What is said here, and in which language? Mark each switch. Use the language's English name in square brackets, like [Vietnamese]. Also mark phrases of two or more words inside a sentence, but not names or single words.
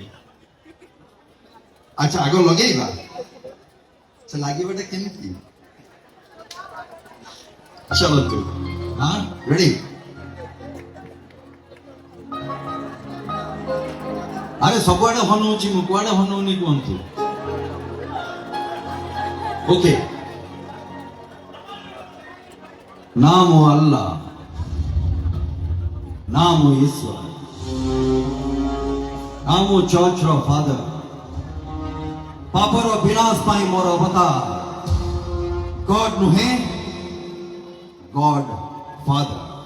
[Odia] ଆଚ୍ଛା, ଆଗ ଲଗେଇବା। ସେ ଲାଗିବାଟା କେମିତି? ଚାଲନ୍ତୁ। ହଁ, ରେଡି? ଆରେ ସବୁଆଡେ ହନଉଛି, ମୁଁ କୁଆଡେ ହନଉନି କୁହନ୍ତୁ। ଓକେ, ନାମ ଆଲ୍ଲାହ, ନାମ ଈଶ୍ୱର, ନାମ ଚର୍ଚ୍ଚ ର ଫାଦର, ପାପର ବିନାଶ ପାଇଁ ମୋର ଅବତାର, ଗଡ୍ ନୁହେଁ, [English] God father.